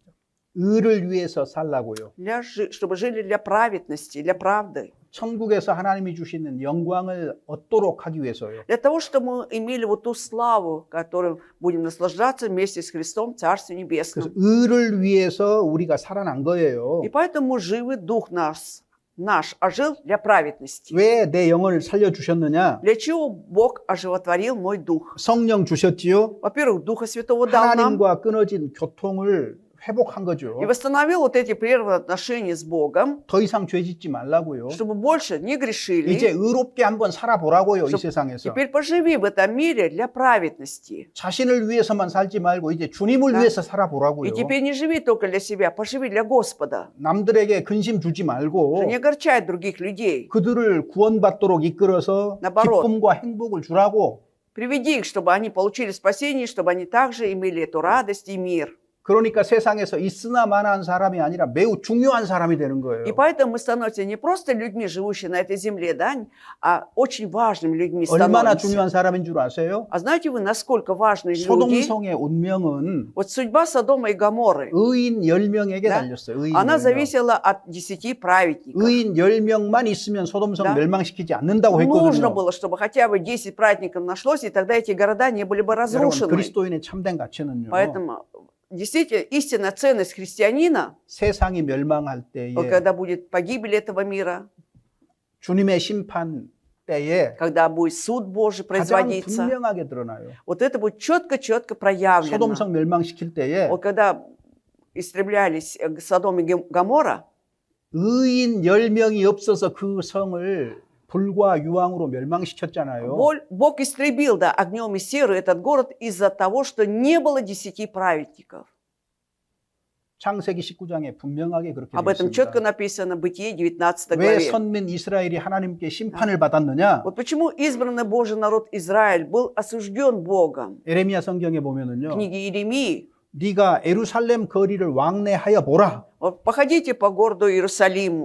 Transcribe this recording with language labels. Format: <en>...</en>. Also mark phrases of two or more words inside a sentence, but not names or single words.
<ko>의를 위해서 살라고요.</ko> <ru>Чтобы жили для праведности, для правды.</ru> <ko>천국에서 하나님이 주시는 영광을 얻도록 하기 위해서요.</ko> <ru>Для того, чтобы мы имели вот ту славу, которой будем наслаждаться вместе с Христом в Царстве</ru> <ko>그래서</ko> <ru>Небесном.</ru> <ko>의를 위해서 우리가 살아난 거예요.</ko> <ru>И поэтому живый дух наш ожил для праведности.</ru> <ko>왜 내 영혼을 살려 주셨느냐?</ko> <ru>Для чего Бог оживотворил мой дух?</ru> <ko>성령 주셨지요.</ko> <ru>Во-первых, Духа Святого дал нам</ru> <ko>하나님과 끊어진 교통을 회복한 거죠.</ko> <ru>и восстановил вот эти прерванные отношения с Богом,</ru> <ko>더 이상 죄 짓지 말라고요.</ko> <ru>чтобы больше не</ru> <ko>이제</ko> <ru>грешили.</ru> <ko>의롭게 한번 살아보라고요. 이</ko> <ru>Чтоб</ru> <ko>세상에서.</ko> <ru>Теперь поживи в этом мире для праведности.</ru> <ko>자신을 위해서만 살지 말고 이제 주님을 네. 위해서 살아보라고요.</ko> <ru>И теперь не живи только для себя, поживи для Господа.</ru> <ko>남들에게 근심 주지 말고</ko> <ru>Что не огорчай других людей.</ru> <ko>그들을 구원받도록 이끌어서 나바로. 기쁨과 행복을 주라고.</ko> <ru>Приведи их, чтобы они получили спасение, чтобы они также имели эту радость и мир.</ru> <ko>그러니까 세상에서 있으나 마나한 사람이 아니라 매우 중요한 사람이 되는 거예요.</ko> <ru>И поэтому мы становимся не просто людьми, живущими на этой земле, да, а очень важными людьми</ru> <ko>얼마나</ko> <ru>становимся.</ru> <ko>중요한 사람인 줄 아세요?</ko> <ru>А знаете вы, насколько важные люди?</ru> <ko>소돔성의 운명은</ko> <ru>Вот судьба Содома и Гоморры,</ru> <ko>의인 10명에게</ko> <ru>Да.</ru> <ko>달렸어요. 의인</ko> <ru>она</ru> <ko>10명.</ko> <ru>зависела от 10 праведников.</ru> <ko>의인 10명만 있으면 소돔성</ko> <ru>Да.</ru> <ko>멸망시키지 않는다고</ko> <ru>Нужно</ru> <ko>했거든요.</ko> <ru>было, чтобы хотя бы 10 праведников нашлось, и тогда эти города не были бы</ru> <ko>여러분,</ko> <ru>разрушены.</ru> <ko>그리스도인의 참된 가치는요.</ko> <ru>Поэтому действительно истинная ценность христианина,</ru> <ko>세상이 멸망할 때에</ko> <ru>вот когда будет погибель этого мира,</ru> <ko>주님의 심판 때에</ko> <ru>когда будет суд Божий</ru> <ko>가장</ko> <ru>производиться,</ru> <ko>분명하게 드러나요.</ko> <ru>вот это будет четко проявлено.</ru> <ko>소돔성 멸망시킬 때에</ko> <ru>Вот когда истреблялись Содом и Гоморра,</ru> <ko>의인 10명이 없어서 그 성을 불과 유황으로 멸망시켰잖아요.</ko> <ru>Бог истребил, да, огнем и серой этот город из-за того, что не было 10 праведников.</ru> <ko>창세기 19장에 분명하게 그렇게</ko> <ru>Об</ru> <ko>되어</ko> <ru>этом четко</ru> <ko>있습니다.</ko> <ru>написано в Бытие 19</ru> <ko>왜</ko> <ru>главе.</ru> <ko>선민 이스라엘이 하나님께 심판을 받았느냐?</ko> <ru>Вот почему избранный Божий народ Израиль был осужден Богом.</ru> <ko>에레미야 성경에</ko> <ru>В</ru> <ko>보면은요.</ko> <ru>книге Иеремии</ru> <ko>네가 예루살렘 거리를 왕래하여 보라.</ko> <ru>Вот походите по городу Иерусалиму,</ru>